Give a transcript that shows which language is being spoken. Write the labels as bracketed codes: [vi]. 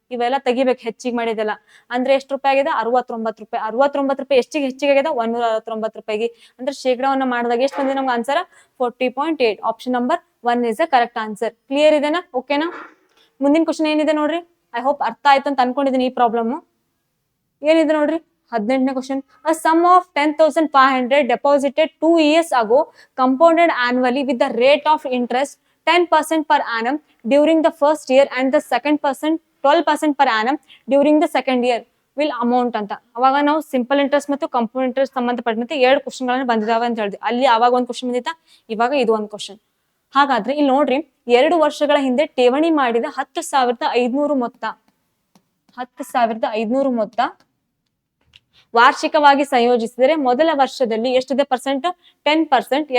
[kn] ಇವೆಲ್ಲ ತೆಗಿಬೇಕು ಹೆಚ್ಚಿಗೆ ಮಾಡಿದೆಲ್ಲ. ಅಂದ್ರೆ ಎಷ್ಟು ರೂಪಾಯಿ ಆಗಿದೆ, 69 ರೂಪಾಯಿ. 69 ರೂಪಾಯಿ ಎಷ್ಟಿಗೆ ಹೆಚ್ಚಿಗೆ ಆಗಿದೆ, 169 ರೂಪಾಯಿಗೆ. ಅಂದ್ರೆ ಶೇಕಡಾವನ್ನ ಮಾಡಿದಾಗ ಎಷ್ಟು ಬಂದಿದೆ ನಮ್ಗೆ answer, 40.8. Option number 1 [en] Is a correct answer. [kn] Clear ಇದೆನಾ, ಓಕೆನಾ? ಮುಂದಿನ ಕ್ವಶನ್ ಏನಿದೆ ನೋಡ್ರಿ, [en] I hope [kn] ಅರ್ಥ ಆಯ್ತು ಅಂತ ಅನ್ಕೊಂಡಿದ್ದೀನಿ. ಈ ಪ್ರಾಬ್ಲಮ್ ಏನಿದೆ ನೋಡ್ರಿ, 18ನೇ question. [en] A sum of 10,500 deposited 2 years ago compounded annually with the rate of interest 10% per annum during the first year and the second percent 12% per annum during the second year will amount ಅಂತ. [kn] ಅವಾಗ ನಾವು simple interest ಮತ್ತು compound interest ಸಂಬಂಧಪಟ್ಟಂತೆ 2 question ಗಳನ್ನ ಬಂದಿದಾವೆ ಅಂತ ಹೇಳಿದ್ವಿ. ಅಲ್ಲಿ ಅವಾಗ ಒಂದು ಕ್ವಶನ್ ಬಂದಿತ್ತ, ಇವಾಗ ಇದು ಒಂದು ಕ್ವಶನ್. ಹಾಗಾದ್ರೆ ಇಲ್ಲಿ ನೋಡ್ರಿ, 2 ವರ್ಷಗಳ ಹಿಂದೆ ಠೇವಣಿ ಮಾಡಿದ 10,500 ಮೊತ್ತ, 10,500 ಮೊತ್ತ ವಾರ್ಷಿಕವಾಗಿ ಸಂಯೋಜಿಸಿದರೆ ಮೊದಲ ವರ್ಷದಲ್ಲಿ ಎಷ್ಟಿದೆ ಪರ್ಸೆಂಟ್, 10%.